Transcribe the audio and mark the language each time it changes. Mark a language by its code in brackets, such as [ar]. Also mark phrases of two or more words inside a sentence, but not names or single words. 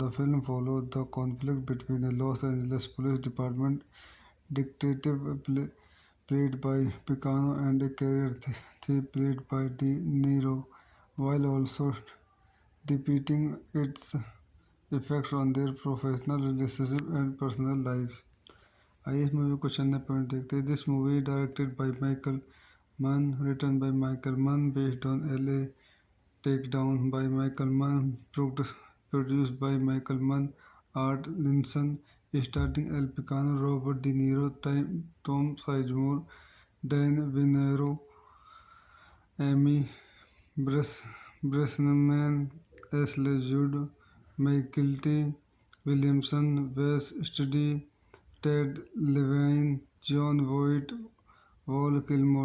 [en] The film follows the conflict between a Los Angeles Police Department detective played by Picano, and a career thief played by De Niro, while also depicting its effects on their professional relationship and personal lives. [hi] आइए इस मूवी को चंद पॉइंट देखते हैं। [en] This movie directed by Michael Mann, written by Michael Mann, based on L.A. Takedown by Michael Mann, produced by Michael Mann, Art Linson, starring Al Pacino, Robert De Niro, Tom Sizemore, Dan Venero, Amy Bresnahan, Ashley Judd, McKelty Williamson, Wes Studi, Ted Levine, John Voight, Val Kilmer.